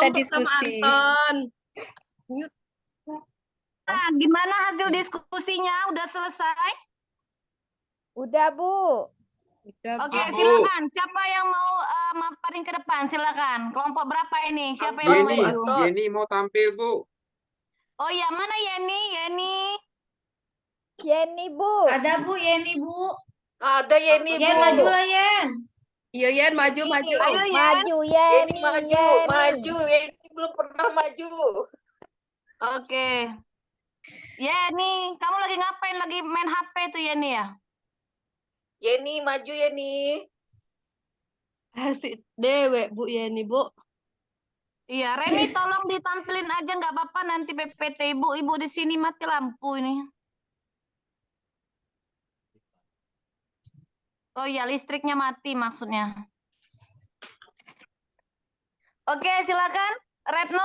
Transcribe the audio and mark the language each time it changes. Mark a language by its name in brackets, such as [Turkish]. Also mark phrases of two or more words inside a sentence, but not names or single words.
[Indonesian] sekelompok sama diskusi. Anton. Gimana hasil diskusinya? Udah selesai? Udah, Bu. Tiga, Oke, Bu. silakan. Siapa yang mau paling ke depan? Silakan. Kelompok berapa ini? Siapa yang mau Anton, Bu, Yeni, maju? Anton. Yeni mau tampil, Bu. Oh ya, mana Yeni? Yeni. Yeni, Bu. Ada Bu, Yeni Bu. Ada Yeni, Yen Bu. majulah Yen. Iya, Yen, maju, Yeni. maju. Ayo Yen. Maju, Yeni Yeni, maju, Yeni. maju. Yeni belum pernah maju. Oke. Yeni, kamu lagi ngapain? Lagi main HP tuh Yeni ya? Yeni maju, Yeni. Asik dewe, Bu Yeni, Bu. Iya, Reni tolong ditampilin aja nggak apa-apa nanti PPT Ibu. Ibu di sini mati lampu ini. Oh iya, listriknya mati maksudnya. Oke, silakan. Retno.